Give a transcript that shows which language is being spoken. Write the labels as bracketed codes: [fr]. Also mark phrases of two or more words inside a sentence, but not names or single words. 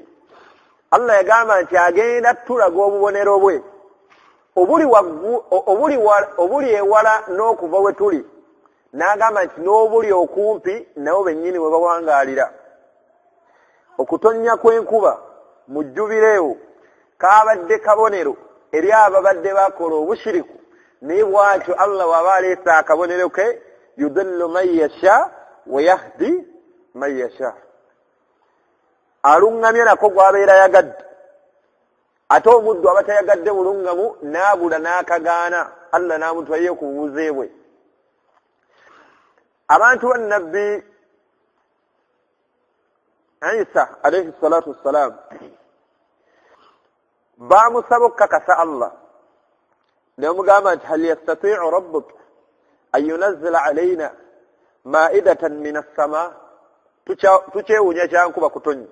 [lg] Allah yagamba nti agenda tulaga obubonero bwe obuli ewala n'okuva we tuli, n'agamba nti n'obuli okumpi nabo bennyini bwe bawangalira. Okutonnya kw'enkuba mu jjubireewo kaabadde kabonero eri ababadde bakola obushiriku, naye bw'atyo Allah bw'aba aleese akabonero ke, [ar] يضل من يشاء ويهدي من يشاء. [lg] Aluŋŋamya nako gw'abeera yagadde, ate omuddu aba tayagadde bulungamu n'abula n'akagaana, Allah n'amutwaye ku bubuze bwe. Abantu ba Nabbi Isa [ar] عليه الصلاة والسلام [lg] baamusaba okukakasa Allah ne bamugamba nti [ar] هل يستطيع ربك أن ينزل علينا مائدة من السماء, [lg] tukyewuunya kyankuba kutonnya.